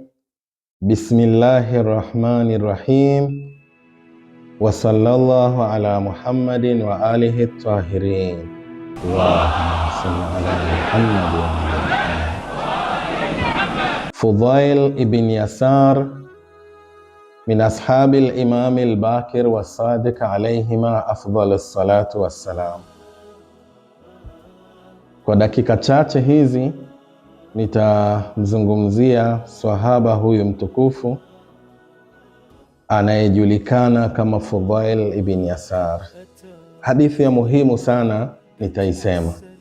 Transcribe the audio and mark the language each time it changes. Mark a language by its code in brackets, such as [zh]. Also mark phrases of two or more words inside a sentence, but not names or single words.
[ar] بسم الله الرحمن الرحيم، وصلى الله على محمد وآله الطاهرين. اللهم صل على محمد وعلى محمد. فضيل ابن يسار من أصحاب الإمام الباكر والصادق عليهما أفضل الصلاة والسلام. [sw] Kwa dakika chache hizi nitamzungumzia swahaba huyu mtukufu anayejulikana kama Fudhail ibn Yasar. Hadithi ya muhimu sana nitaisema.